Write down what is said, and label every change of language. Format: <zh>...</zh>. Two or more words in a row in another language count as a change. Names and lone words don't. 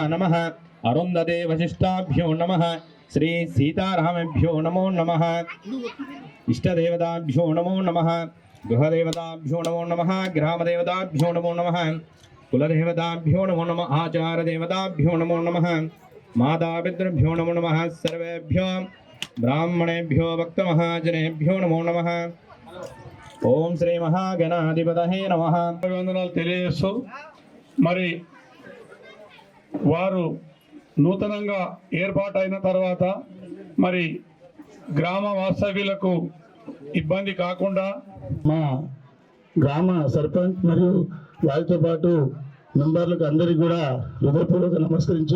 <sa>नमः, अरुन्धते वशिष्ठाभ्यो नमः, श्री सीतारामेभ्यो नमो नमः, इष्टदेवताभ्यो नमो नमः, गृहदेवताभ्यो नमो नमः, ग्रामदेवताभ्यो नमो नमः, कुलदेवताभ्यो नमो नमः, आचारदेवताभ्यो नमो नमः, मातापितृभ्यो नमो नमः, सर्वेभ्यो ब्राह्मणेभ्यो भक्तमहाजनेभ्यो नमो नमः। ఓం శ్రీ మహాగణాధిపతయే నమః.</sa> <te>అభివందనాలు తెలియజేస్తూ మరి వారు నూతనంగా ఏర్పాటైన తర్వాత మరి గ్రామ వాస్తవ్యులకు ఇబ్బంది కాకుండా మా గ్రామ సర్పంచ్ మరియు వారితో పాటు మెంబర్లకు అందరికీ కూడా హృదయపూర్వక నమస్కరించు.</te>